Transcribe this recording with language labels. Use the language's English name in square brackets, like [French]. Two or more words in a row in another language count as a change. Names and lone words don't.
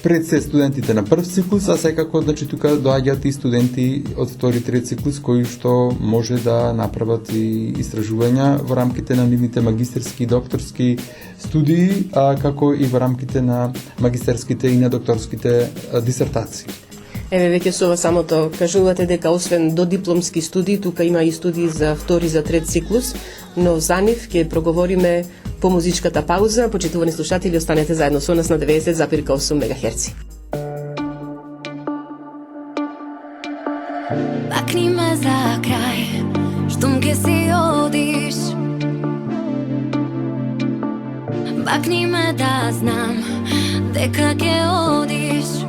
[Macedonian] пред се студентите на прв циклус, а секако тука доаѓаат и студенти од втори и трети циклус кои што може да направат и истражувања во рамките на нивните магистерски и докторски студии, како и во рамките на магистерските и на докторските дисертации. Еве веќе со ова самото кажувате дека освен додипломски студии, тука има и студии за втори, за трет циклус, но за нив ќе проговориме по музичката пауза. Почитувани слушатели, останете заедно со нас на 90,8 МГц. Бакни ме за крај, штом ќе си одиш. Бакни ме да знам, дека ќе одиш.